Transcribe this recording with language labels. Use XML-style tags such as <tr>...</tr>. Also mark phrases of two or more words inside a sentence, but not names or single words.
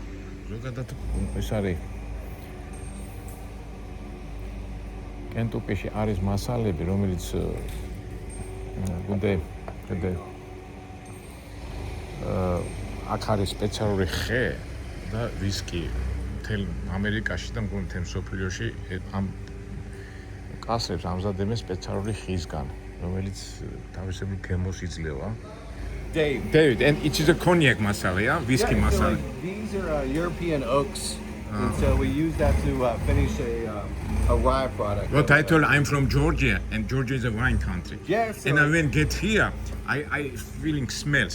<ka>ზოგადად ეს არის კენტუკიში არის მასალები, რომელიც გუნდე აქ არის სპეციალური ხე და ვისკი მთელ ამერიკაში და მთელ მსოფლიოში ამ კასრებს ამზადებენ სპეციალური ხისგან, რომელიც თავისებურ გემოს იძლევა.</ka> <en>David, and it is a cognac masala, yeah? Whiskey masala. These are European oaks, and so we use that to finish a rye product. What I told I'm from Georgia, and Georgia is a wine country. Yes. And I when get here, I feeling smell.</en>